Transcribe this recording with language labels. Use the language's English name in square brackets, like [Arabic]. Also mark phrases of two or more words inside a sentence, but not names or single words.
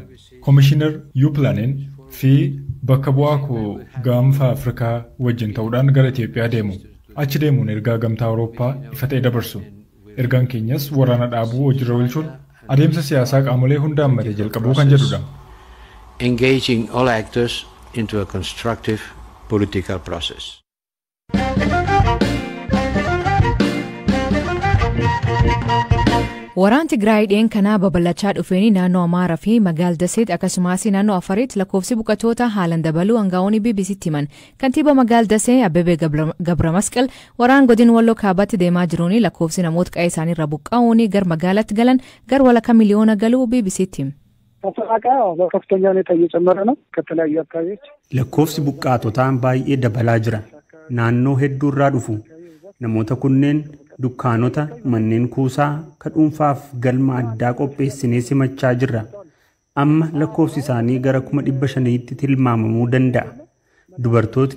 [Oromo] Komishinar Yuuplaaniin fi bakka bu'aa koo gaanfa Afrikaa wajjin ta'uudhaan gara Itoophiyaa deemu. Achi deemuun ergaa gamtaa Awurooppaa ifa ta'e dabarsu. Ergaan keenyas waraana dhaabuu hojiirra oolchuun adeemsa siyaasaa qaamolee hundaan malee jalqabuu kan jedhudha. [English] Engaging all actors into a constructive political process. [Oromo] Waraan Tigraay dhiyeen kanaa babal'achaa dhufeenii naannoo Amaaraa fi magaalaa Daseet akkasumas naannoo Afariitti lakkoofsi buqqaatota haalaan dabaluu aangaa'onni BBC'tti himan. Kantiibaa magaalaa Dasee Abbebee Gabramasqal waraan godina Walloo kaabaatti deemaa jiruun lakkoofsi namoota qe'ee isaaniirra buqqa'uun gara magaalaatti galan gara walakkaa miliyoona galuu BBC'tti himu. [Amharic] በከፍተኛ ሁኔታ እየጨመረ ነው ከተለያዩ አካባቢዎች [Oromo] lakkoofsi buqqaatotaan baay'ee dabalaa jira naannoo hedduu irraa dhufu namoota kunneen dukkaanota manneen kuusaa ka dhuunfaaf galma addaa qopheessinee simachaa jirra amma lakkoofsi isaanii gara 500tti tilmaamamuu danda'a dubartootni